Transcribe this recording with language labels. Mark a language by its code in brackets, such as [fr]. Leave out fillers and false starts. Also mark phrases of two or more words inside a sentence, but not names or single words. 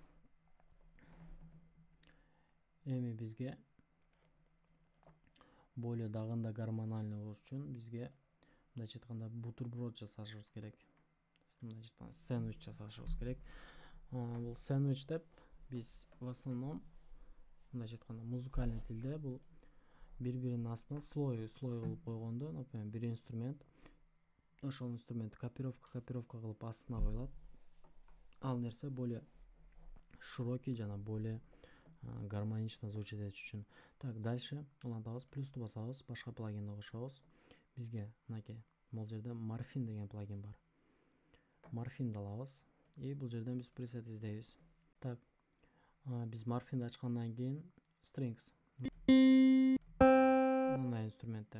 [ky] Эми бизге более дагында гормональный болуш үчүн бизге мындайча айтканда бутерброд жасашыбыз керек. Мындайча айтканда сэндвич жасашыбыз керек. Бул сэндвич деп биз [ru] в основном [ky] мындайча айтканда музыкальный тилде бул бири-биринин астына слой кылып койгондо, например, бир инструмент, ошол инструмент копировка кылып астына коюлат. Ал нерсе [ru] более широкий [ky] жана [ru] более гармонично звучит [ky] этиш үчүн. [ru] Так, дальше [ky] улантабыз, плюсту басабыз, башка плагинди кошобуз. Бизге мынакей бул жерде морфин деген плагин бар. Морфинди алабыз и бул жерден биз пресет издейбиз. Так, биз морфинди ачкандан кийин strings мындай инструменттер.